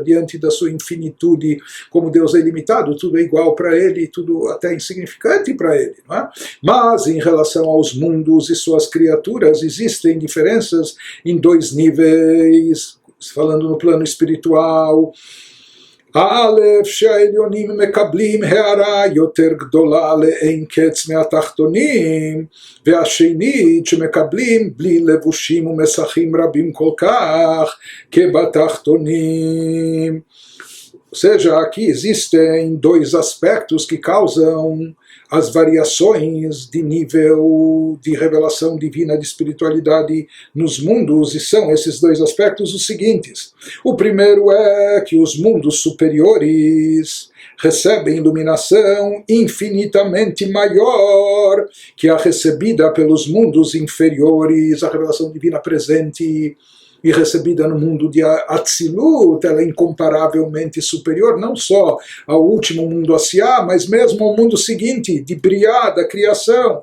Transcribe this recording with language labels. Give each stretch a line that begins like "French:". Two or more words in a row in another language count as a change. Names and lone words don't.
Portuguese: Diante da sua infinitude, como Deus é ilimitado, tudo é igual para ele, tudo até insignificante para ele. Não é? Mas, em relação aos mundos e suas criaturas, existem diferenças em dois níveis, falando no plano espiritual.
Hebrew: האלף שהעליונים מקבלים הערה יותר גדולה לאין קץ מהתחתונים, והשנית שמקבלים בלי לבושים ומסכים רבים כל כך כבתחתונים.
Portuguese: Ou seja, aqui existem dois aspectos que causam as variações de nível de revelação divina, de espiritualidade nos mundos, e são esses dois aspectos os seguintes. O primeiro é que os mundos superiores recebem iluminação infinitamente maior que a recebida pelos mundos inferiores, a revelação divina presente e recebida no mundo de Atzilut, ela é incomparavelmente superior, não só ao último mundo Asiá, mas mesmo ao mundo seguinte, de Briá, da criação.